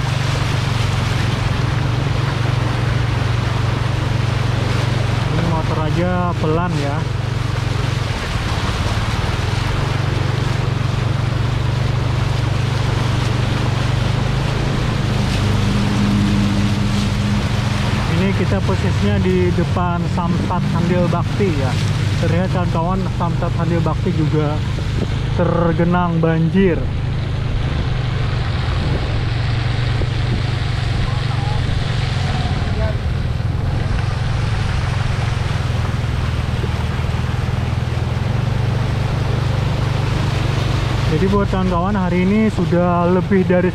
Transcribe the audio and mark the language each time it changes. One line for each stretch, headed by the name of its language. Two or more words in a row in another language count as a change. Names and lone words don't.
Indonesian: Ini motor aja pelan ya. Ini kita posisinya di depan Samsat Handil Bakti ya. Terlihat kawan-kawan Samsat Handil Bakti juga tergenang banjir. Jadi buat kawan-kawan, hari ini sudah lebih dari